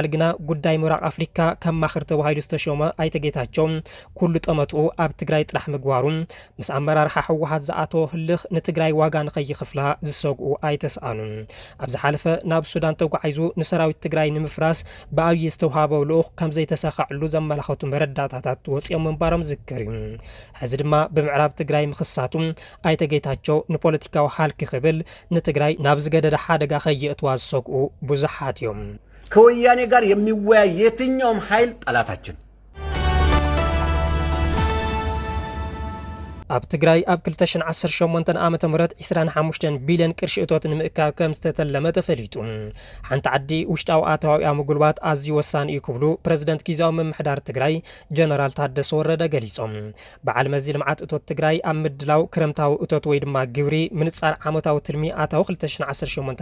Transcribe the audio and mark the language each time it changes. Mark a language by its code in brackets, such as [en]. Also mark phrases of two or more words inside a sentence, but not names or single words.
[ti] ግና ጉዳይ ምብራቅ ኣፍሪካ ከም ማኽር ተባሂሉ ዝተሾመ ኣይተጌታቸው ኩሉ ጠመትኡ ኣብ ትግራይ ጥራሕ ምግባሩ ምስ ኣመራርሓ ሕወሓት ዝኣተወ ህልኽ ንትግራይ ዋጋ ንኸይኽፍላ ዝሰግኡ ኣይተሰኣኑ ኣብ ዝሓለፈ ናብ ሱዳን ተጓዒዙ ንሰራዊት ትግራይ ንምፍራስ ብኣብዪ ዝተዋሃበ ልኡኽ ከም ዘይተሰኻዕሉ ዘመላኸቱ መረዳእታታት ወፂኦም ምንባሮም ዝዝከር እዩ ሕዚ ድማ ብምዕራብ ትግራይ ምኽሳቱ ኣይተጌታቸው ንፖለቲካዊ ሃልኪ ክብል ንትግራይ ናብ ዝገደደ ሓደጋ ከየእትዋ ዝሰግኡ ብዙሓት እዮም [am] ከወያኔ ጋር የሚወያይ የትኛውም ኃይል ጠላታችን [ti] ኣብ ትግራይ ኣብ 2018 ዓመተ ምህረት 25 ቢልዮን ቅርሺ እቶት ንምእካብ ከም ዝተተለመ ተፈሊጡ ሓንቲ ዓዲ ውሽጣዊ ኣታዊኣ ምጉልባት ኣዝዩ ወሳኒ እዩ ክብሉ ፕረዚደንት ጊዜያዊ ምምሕዳር ትግራይ ጀነራል ታደሰ ወረደ ገሊፆም በዓል መዚ ልምዓት እቶት ትግራይ ኣብ ምድላው ክረምታዊ እቶት ወይ ድማ ግብሪ ምንጻር ዓመታዊ ትልሚ ኣታዊ 2018